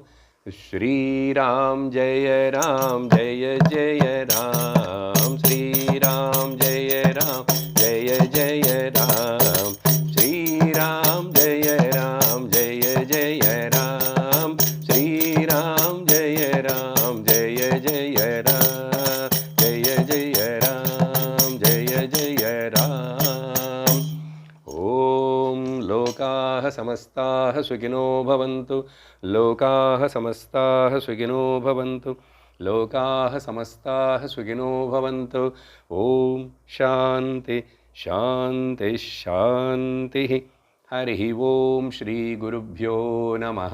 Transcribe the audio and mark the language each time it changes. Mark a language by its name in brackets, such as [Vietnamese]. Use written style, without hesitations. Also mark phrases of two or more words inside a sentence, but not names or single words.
[Sanskrit] श्रीराम् जय राम् जय जय राम्, श्रीराम् जय राम् जय जय राम्, श्रीराम् जय राम् जय जय राम्, श्रीराम् जय राम् जय जय राम्, जय जय राम् जय जय राम्. ஓம் லோகாः समस्ताः सुखिनो भवन्तु, लोकाः समस्ताः सुखिनो भवन्तु, लोकाः समस्ताः सुखिनो भवन्तु. ओम शांति शांति शांतिः. हरिः ओम श्री गुरुभ्यो नमः.